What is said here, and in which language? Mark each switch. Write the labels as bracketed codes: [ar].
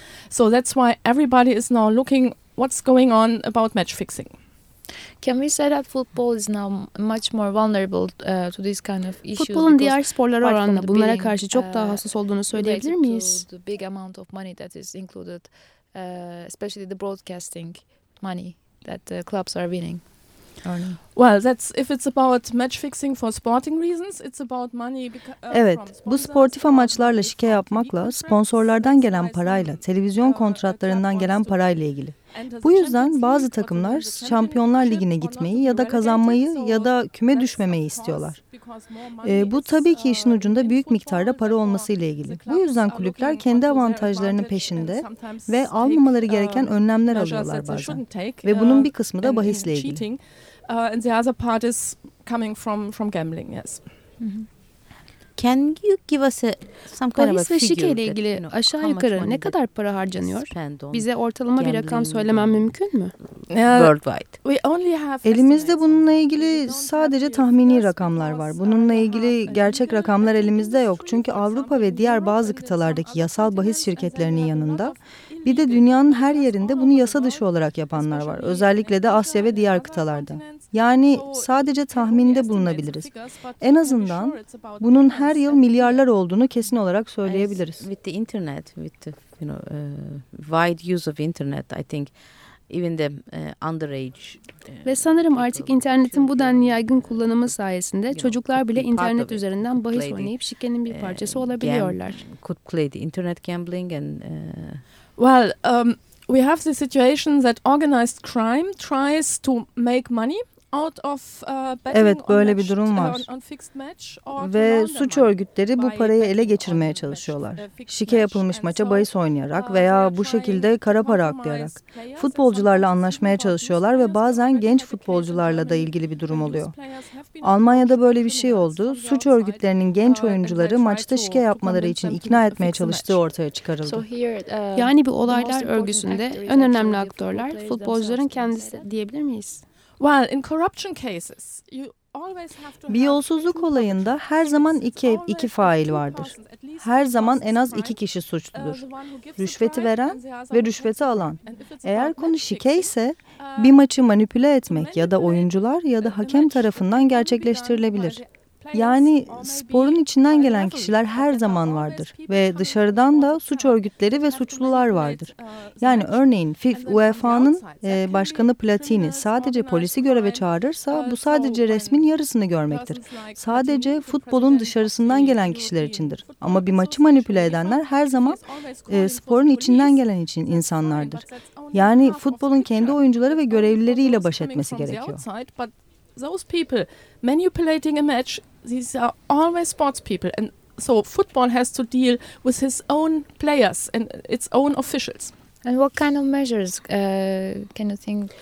[en] So that's why everybody is now looking what's going on about match fixing. Can we say that football is now much more vulnerable to this kind of issues? [tr] Futbolun diğer sporlara oranla bunlara karşı çok daha hassas olduğunu söyleyebilir miyiz? [en] The big amount of money that is included, especially the broadcasting money that the clubs are winning. Well, that's if it's about match fixing for sporting reasons, it's about money. [tr] Evet, bu sportif amaçlarla şike yapmakla, sponsorlardan gelen parayla, televizyon kontratlarından gelen parayla ilgili. Bu yüzden bazı takımlar Şampiyonlar Ligi'ne gitmeyi ya da kazanmayı ya da küme düşmemeyi istiyorlar. Bu tabii ki işin ucunda büyük miktarda para olması ile ilgili. Bu yüzden kulüpler kendi avantajlarının peşinde ve almamaları gereken önlemler alıyorlar bazen. Ve bunun bir kısmı da bahisle ilgili. [en] And the other part is coming from gambling, yes. Can you give us some kind [tr] bahis ve şike ile ilgili [en] that, you know, [tr] aşağı yukarı ne kadar para harcanıyor? Bize ortalama bir rakam söylemen mümkün mü? [en] Worldwide. We only have [tr] elimizde bununla ilgili sadece tahmini rakamlar var. Bununla ilgili gerçek rakamlar elimizde yok. Çünkü Avrupa ve diğer bazı kıtalardaki yasal bahis şirketlerinin yanında bir de dünyanın her yerinde bunu yasa dışı olarak yapanlar var. Özellikle de Asya ve diğer kıtalarda. Yani sadece tahminde bulunabiliriz. En azından bunun her yıl milyarlar olduğunu kesin olarak söyleyebiliriz. [en] With the internet, with the, you know, wide use of internet, I think even the underage. [tr] Ve sanırım artık internetin bu denli yaygın kullanımı sayesinde çocuklar bile internet üzerinden bahis oynayıp şikenin bir parçası olabiliyorlar. [en] Could play the internet gambling and well, we have the situation that organized crime tries to make money out of betting. [tr] Evet, böyle bir durum var. Ve suç örgütleri bu parayı ele geçirmeye çalışıyorlar. Şike yapılmış maça bahis oynayarak veya bu şekilde kara para aklayarak futbolcularla anlaşmaya çalışıyorlar ve bazen genç futbolcularla da ilgili bir durum oluyor. Almanya'da böyle bir şey oldu. Suç örgütlerinin genç oyuncuları maçta şike yapmaları için ikna etmeye çalıştığı ortaya çıkarıldı. Yani bir olaylar örgüsünde en önemli aktörler futbolcuların kendisi diyebilir miyiz? [en] Well, in corruption cases, you always have to. [tr] Bir yolsuzluk olayında her zaman iki fail vardır. Her zaman en az iki kişi suçludur. Rüşveti veren ve rüşveti alan. Eğer konu şike ise bir maçı manipüle etmek ya da oyuncular ya da hakem tarafından gerçekleştirilebilir. Yani sporun içinden gelen kişiler her zaman vardır ve dışarıdan da suç örgütleri ve suçlular vardır. Yani örneğin UEFA'nın başkanı Platini sadece polisi göreve çağırırsa bu sadece resmin yarısını görmektir. Sadece futbolun dışarısından gelen kişiler içindir. Ama bir maçı manipüle edenler her zaman sporun içinden gelen için insanlardır. Yani futbolun kendi oyuncuları ve görevlileriyle baş etmesi gerekiyor. [en] Those people manipulating a match, these are always sports people, and so football has to deal with his own players and its own officials. And what kind of measures can you think?